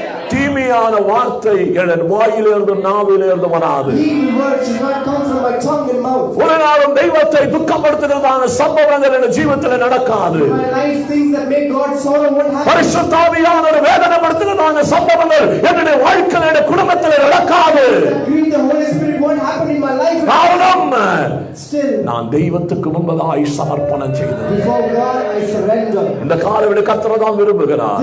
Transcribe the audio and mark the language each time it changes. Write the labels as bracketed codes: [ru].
[ta] தீமையான வார்த்தை என் வாயிலிருந்து நாவிலிருந்து வராது. [en] Evil words should not come from my tongue and mouth. [ta] ஒரு நாளும் தெய்வத்தை துக்கப்படுத்துகிறதான சம்பவங்கள் என் ஜீவிதத்தில் நடக்காது. [en] In my life, things that make God sorrow won't happen. [ta] பரிசுத்த ஆவியானவர் வேதனைப்படுத்துகிறதான சம்பவங்கள் என்னுடைய வாழ்க்கையில் என் குடும்பத்தில் நடக்காது. [en] Grieve the Holy Spirit won't happen in my life. [ta] காரணம், [en] Still, [ta] நான் தெய்வத்துக்கு முன்பதாய் சமர்ப்பணம் செய்தேன். [en] before God, I surrender. [ta] இந்த காலையில கர்த்தர் தான் விரும்புகிறார்.